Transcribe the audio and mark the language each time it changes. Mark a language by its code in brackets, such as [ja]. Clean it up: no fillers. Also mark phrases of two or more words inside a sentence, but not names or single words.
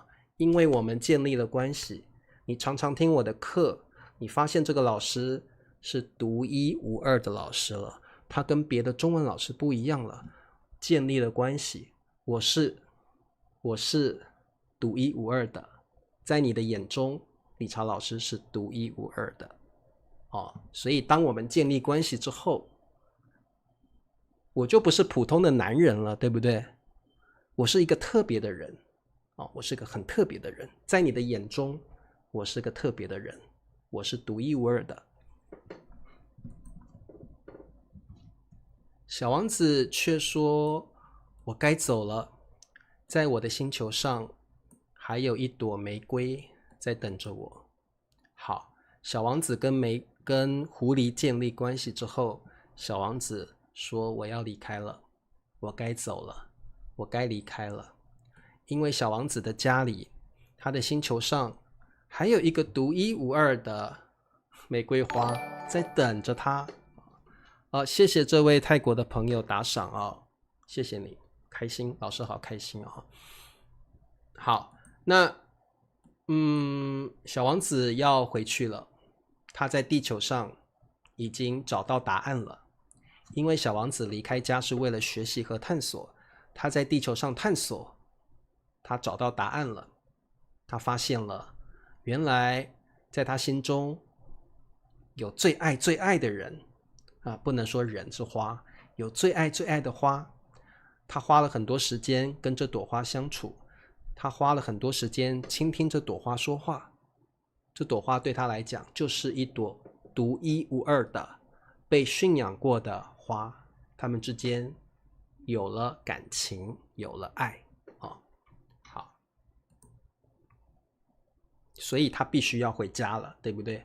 [zh] 因為我們建立了關係，你常常聽我的課，你發現這個老師是獨一無二的老師了，他跟別的中文老師不一樣了，建立了關係。我是獨一無二的，在你的眼中，理查老師是獨一無二的。所以當我們建立關係之後，我就不是普通的男人了，對不對？我是一個特別的人，我是個很特別的人，在你的眼中，我是個特別的人，我是獨一無二的。小王子卻說：“我該走了，在我的星球上還有一朵玫瑰在等着我。” 好，小王子跟狐狸建立關係之後，小王子說：“我要離開了，我該走了，我該離開了。” 因為小王子的家裡，他的星球上還有一個獨一無二的玫瑰花在等着他。謝謝這位泰國的朋友打賞謝謝你，開心，老師好開心好，那小王子要回去了，他在地球上已經找到答案了。因為小王子離開家是為了學習和探索，他在地球上探索，他找到答案了，他發現了原來在他心中有最愛最愛的人不能說人是花，有最愛最愛的花。他花了很多時間跟這朵花相處，他花了很多時間傾聽這朵花說話。這朵花對他來講就是一朵獨一無二的被馴養過的花，他們之間有了感情，有了愛好，所以他必須要回家了，对不對？